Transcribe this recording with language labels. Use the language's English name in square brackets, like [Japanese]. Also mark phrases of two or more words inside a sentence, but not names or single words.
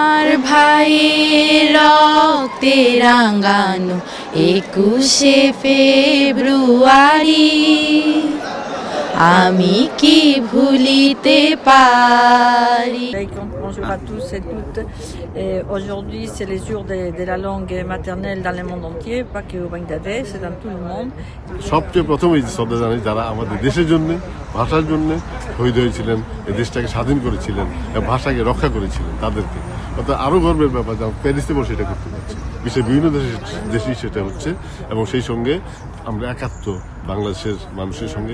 [Bangla] ভাইয়ের রক্তে রাঙানো 21শে ফেব্রুয়ারি আমি কি ভুলিতে পারি। [French] Bonjour à tous et toutes. Et aujourd'hui, c'est les jours de la langue maternelle dans le monde entier, pas que au Bangladesh, c'est dans tout le monde. [Bangla] সবচেয়ে প্রথমেই শ্রদ্ধা জানাই যারা আমাদের দেশের জন্য, ভাষার জন্য শহীদ হয়েছিলেন, এই দেশটাকে স্বাধীন করেছিলেন এবং ভাষাকে রক্ষা করেছিলেন তাদেরকে। অর্থাৎ আরও গর্বের ব্যাপার যে প্যারিসে বসে এটা করতে পারছি, বিশ্বের বিভিন্ন দেশেই সেটা হচ্ছে এবং সেই সঙ্গে আমরা একাত্ম বাংলাদেশের মানুষের সঙ্গে।